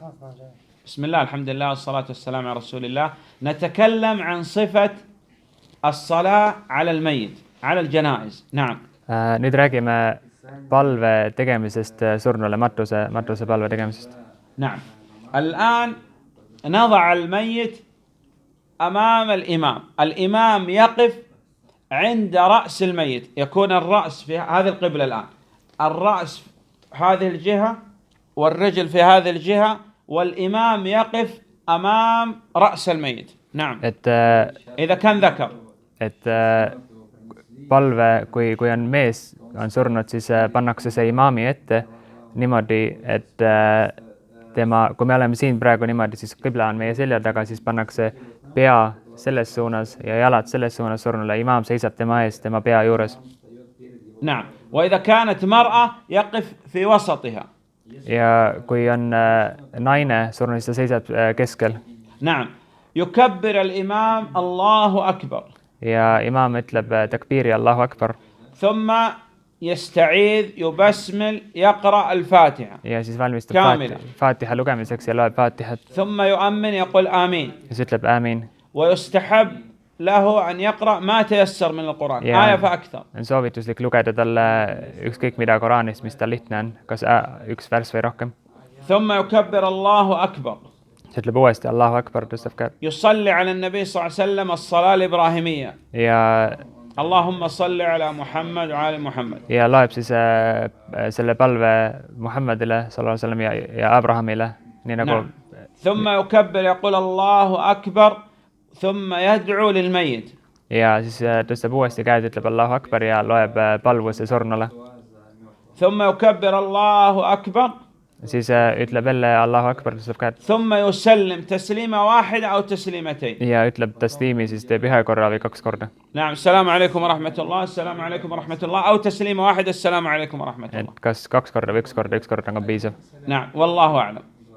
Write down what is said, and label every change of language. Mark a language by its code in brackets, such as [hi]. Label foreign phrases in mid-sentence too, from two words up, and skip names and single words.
[ar] بسم الله الحمد لله والصلاة والسلام على رسول الله. نتكلم عن صفة الصلاة على الميت على الجنائز. نعم. [et] Nüüd räägime palve tegemisest surnule, matuse palve tegemisest. [ar] نعم. الآن نضع الميت أمام الإمام. الإمام يقف عند رأس الميت، يكون الرأس في هذه القبلة الآن، الرأس هذه الجهة والرجل في هذه الجهة، والإمام يقف أمام رأس الميت. نعم. إذا كان ذكر. [et] Palve, kui on mees on surnud, siis pannakse see imaami ette niimoodi, et kui me oleme siin praegu niimoodi, siis qibla on meie selja taga, siis pannakse pea selles suunas ja jalad selles suunas surnule. Imaam seisab tema ees, tema pea juures. [ar] نعم. وإذا كانت مرأة يقف في وسطها. [et] Ja kui on naine surnud, siis ta seisab keskel. [ar] نعم. يكبر الإمام الله أكبر. [et] Ja imaam ütleb takbiri [ar] الله أكبر. ثم يستعيذ يبسمل يقرأ الفاتحة. [et] Ja siis valmistub Fatiha lugemiseks ja loeb Fatihat. [ar] ثم يؤمن يقول آمين. [et] Ja siis ütleb آمين. [ar] ويستحب له أن يقرأ ما تيسر من القرآن آية فأكثر. [et] On soovituslik lugeda talle ükskõik mida Koraanist, mis tal lihtne on, kas üks vers või rohkem. [ar] ثم يكبر الله أكبر. [et] ütleb uuesti [ar] الله أكبر, [et] tõstab käed. [ar] يصلي على النبي صلى الله عليه وسلم الصلاة الإبراهيمية. [et] Ja [ar] اللهم صل على محمد وعلى محمد. [et] Ja loeb siis selle palve Muhammadile [ar] صلى الله عليه وسلم [et] ja Abrahamile, nii nagu. [ar] ثم يكبر يقول الله أكبر ثم يدعو للميت. [et] Ja siis tõstab uuesti käed, ütleb [ar] الله أكبر [et] ja loeb palvuse surnule. [ar] ثم يكبر الله أكبر. [et] Siis ütleb jälle [ar] الله أكبر, [et] tõstab käed. [ar] ثم يسلم تسليمة واحدة أو تسليمتين. [et] Ja ütleb tasliimi, siis teeb ühe korra või kaks korda. [ar] نعم. السلام عليكم ورحمة الله، السلام عليكم ورحمة الله، أو تسليمة واحدة السلام عليكم ورحمة الله. [et] Kas kaks korda või üks korda on ka piisav. [ar] نعم والله أعلم.